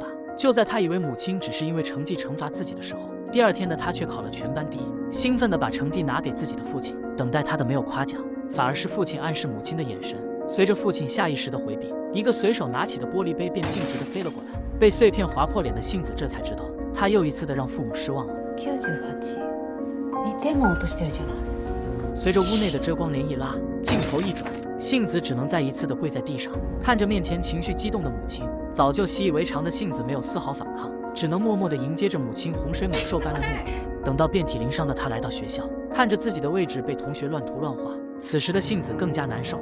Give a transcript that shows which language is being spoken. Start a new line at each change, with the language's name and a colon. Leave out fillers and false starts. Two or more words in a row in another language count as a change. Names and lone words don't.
Chinese: 就在她以为母亲只是因为成绩惩罚自己的时候，第二天的她却考了全班第一，兴奋地把成绩拿给自己的父亲。等待他的没有夸奖，反而是父亲暗示母亲的眼神。随着父亲下意识的回避，一个随手拿起的玻璃杯便径直地飞了过来，被碎片划破脸的杏子这才知道，他又一次的让父母失望了。
Japanese: 98、2点も落としてるじゃない。
Chinese: 随着屋内的遮光帘一拉，镜头一转，杏子只能再一次的跪在地上，看着面前情绪激动的母亲。早就习以为常的杏子没有丝毫反抗，只能默默地迎接着母亲洪水猛兽般的怒火。等到遍体鳞伤的她来到学校，看着自己的位置被同学乱涂乱画，此时的杏子更加难受。